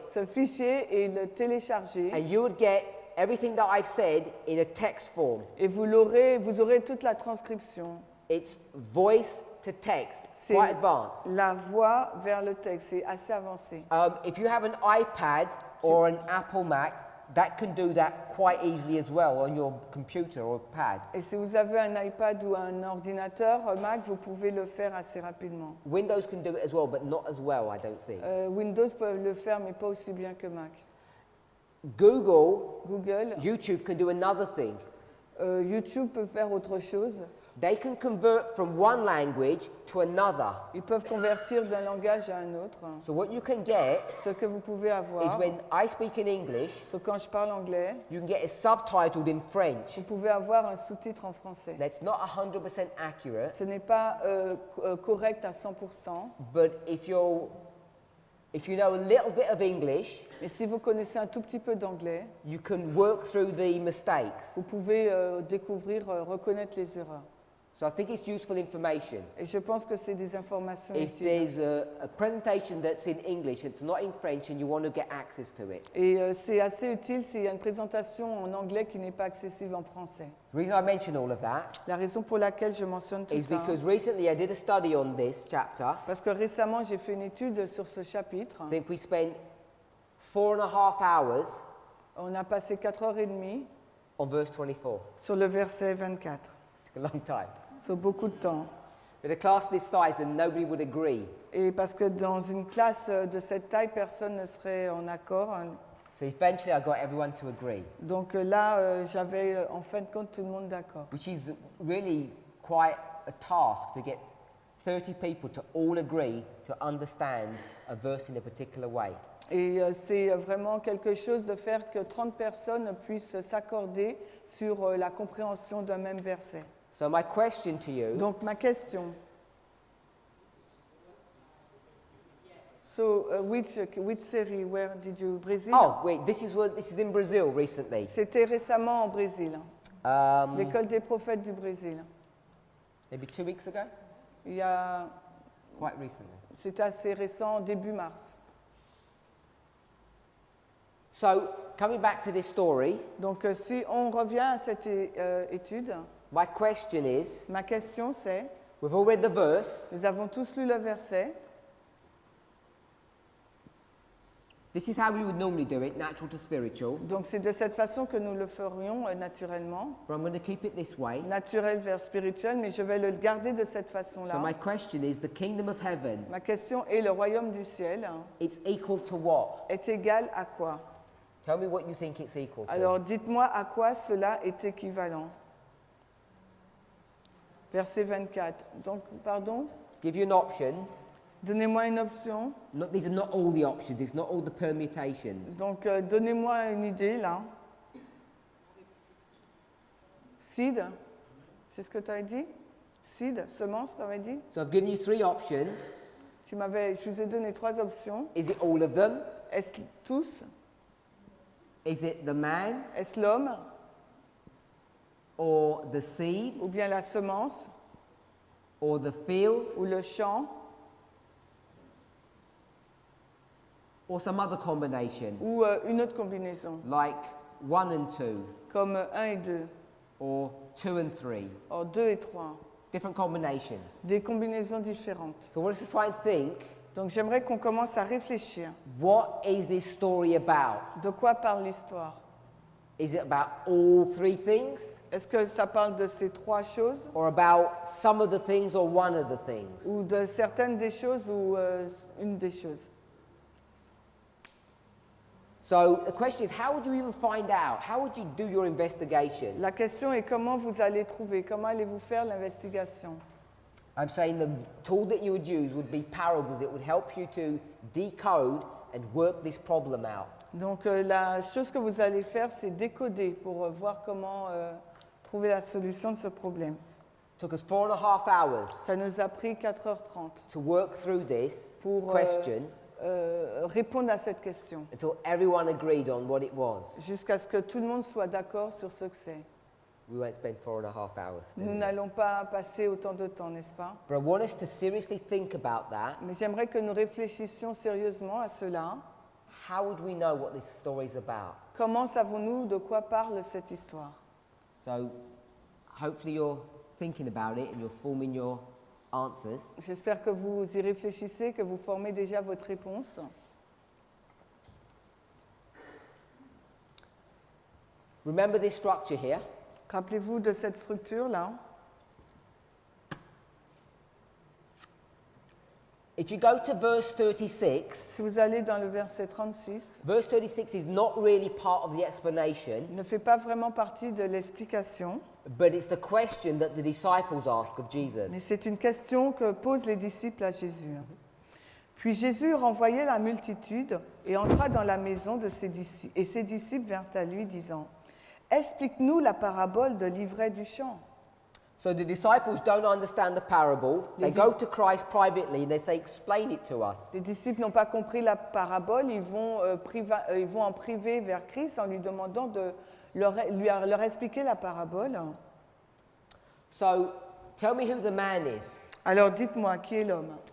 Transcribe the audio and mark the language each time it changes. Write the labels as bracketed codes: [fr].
[fr] ce fichier et le télécharger. [en] and you would get everything that I've said in a text form. [fr] Et vous aurez toute la transcription. [en] It's voice to text, [fr] C'est [en] quite advanced. [fr] la voix vers le texte, c'est assez avancé. [en] If you have an iPad or an Apple Mac, that can do that quite easily as well on your computer or pad. [fr] Et si vous avez un iPad ou un ordinateur Mac, vous pouvez le faire assez rapidement. [en] Windows can do it as well, but not as well, I don't think. [fr] Windows peut le faire, mais pas aussi bien que Mac. [en] Google, [fr] Google, [en] YouTube can do another thing. [fr] YouTube peut faire autre chose. [en] They can convert from one language to another. [fr] Ils peuvent convertir d'un langage à un autre. [en] So what you can get [fr] Ce que vous pouvez [en] is [fr] avoir, [en] when I speak in English, [fr] c'est quand je parle anglais, [en] you can get it subtitled in French. [fr] vous pouvez avoir un sous-titre en français. [en] That's not 100% accurate, [fr] Ce n'est pas correct à 100%, [en] but if you know a little bit of English, [fr] mais si vous connaissez un tout petit peu d'anglais, [en] you can work through the mistakes. [fr] vous pouvez reconnaître les erreurs. [en] So I think it's useful information. [fr] Et je pense que c'est des informations [en] If [fr] utiles. [en] there's a presentation that's in English, it's not in French, and you want to get access to it. [fr] Et c'est assez utile s'il y a une présentation en anglais qui n'est pas accessible en français. [en] The reason I mention all of that [fr] La raison pour laquelle je mentionne tout [en] is [fr] ça, [en] because recently I did a study on this chapter. [fr] parce que récemment j'ai fait une étude sur ce chapitre. [en] I think we spent 4.5 hours [fr] On a passé 4h30 [en] on verse 24. [fr] sur le verset 24. [en] It's a long time. [fr] C'est beaucoup de temps. [en] With a class this size, and nobody would agree. [fr] Et parce que dans une classe de cette taille, personne ne serait en accord. [en] So eventually I got everyone to agree, [fr] Donc là, j'avais en fin de compte tout le monde d'accord. [en] which is really quite a task to get 30 people to all agree to understand a verse in a particular way. [fr] Et c'est vraiment quelque chose de faire que 30 personnes puissent s'accorder sur la compréhension d'un même verset. [en] So my question to you, [fr] Donc ma question. [en] So which city? Where did you Brésil? oh wait, this is in Brazil recently. [fr] C'était récemment en Brésil. L'école des prophètes du Brésil. [en] Maybe 2 weeks ago, [fr] Il y a, [en] quite recently. [fr] c'était assez récent, début mars. [en] So coming back to this story, [fr] Donc si on revient à cette étude, [en] my question is, [fr] ma question c'est, [en] we've all read the verse. [fr] nous avons tous lu le verset. [en] This is how we would normally do it, natural to spiritual. [fr] Donc c'est de cette façon que nous le ferions naturellement, [en] But I'm going to keep it this way. [fr] naturel vers spirituel, mais je vais le garder de cette [en] So [fr] façon-là. [en] my question is, the kingdom of heaven, [fr] Ma question est, le royaume du ciel [en] it's equal to what? [fr] est égal à quoi? [en] Tell me what you think it's equal to. [fr] Alors dites-moi à quoi cela est équivalent. Verset 24. Donc, pardon, [en] Give you an options. [fr] donnez-moi une option. [en] These are not all the options. It's not all the permutations. [fr] Donc, donnez-moi une idée là. Seed, c'est ce que tu as dit? Seed, semence, tu avais dit? [en] So I've given you 3 options. [fr] Je vous ai donné 3 options. [en] Is it all of them? [fr] Est-ce tous? [en] Is it the man? [fr] Est-ce l'homme? [en] or the seed, [fr] ou bien la semence, [en] or the field, [fr] ou le champ, [en] or some other combination, [fr] ou une autre combinaison, [en] like 1 and 2, [fr] comme 1 et 2, or 2 and 3. or 2 et 3, [en] Different combinations. [fr] des combinaisons différentes. [en] So I want us to try and think, [fr] Donc j'aimerais qu'on commence à réfléchir. [en] what is this story about? [fr] De quoi parle l'histoire? [en] Is it about all three things? [fr] Est-ce que ça parle de ces trois choses, [en] Or about some of the things or one of the things? [fr] ou de certaines des choses, ou une des choses? [en] So the question is, how would you even find out? How would you do your investigation? [fr] La question est comment vous allez trouver, comment allez-vous faire l'investigation? [en] I'm saying the tool that you would use would be parables. It would help you to decode and work this problem out. [fr] Donc la chose que vous allez faire, c'est décoder pour voir comment trouver la solution de ce problème. [en] Took us 4.5 hours [fr] Ça nous a pris 4h30 [en] to work through this [fr] pour [en] question [fr] répondre à cette question, [en] until everyone agreed on what it was. [fr] jusqu'à ce que tout le monde soit d'accord sur ce que c'est. [en] We won't spend 4.5 hours. [fr] Nous [en] doing it. [fr] n'allons pas passer autant de temps, n'est-ce pas? [en] But I want us to seriously think about that. [fr] Mais j'aimerais que nous réfléchissions sérieusement à cela. [en] How would we know what this story is about? [fr] Comment savons-nous de quoi parle cette histoire? [en] So hopefully you're thinking about it and you're forming your answers. [fr] J'espère que vous y réfléchissez, que vous formez déjà votre réponse. [en] Remember this structure here. [fr] Rappelez-vous de cette structure-là. [en] If you go to verse 36, [fr] Si vous allez dans le verset 36, [en] verse 36 is not really part of the explanation, [fr] il ne fait pas vraiment partie de l'explication, [en] but it's the question that the disciples ask of [fr] mais [en] Jesus. [fr] c'est une question que posent les disciples à Jésus. Puis Jésus renvoya la multitude et entra dans la maison de ses disciples, et ses disciples vinrent à lui disant « Explique-nous la parabole de l'ivraie du champ. » [en] So the disciples don't understand the parable. They go to Christ privately and they say, explain it to us. [fr] Les disciples n'ont pas compris la parabole, ils vont en privé vers Christ en lui demandant de leur expliquer la parabole. [en] So tell me who the man is. [fr] Alors dites-moi, qui est l'homme?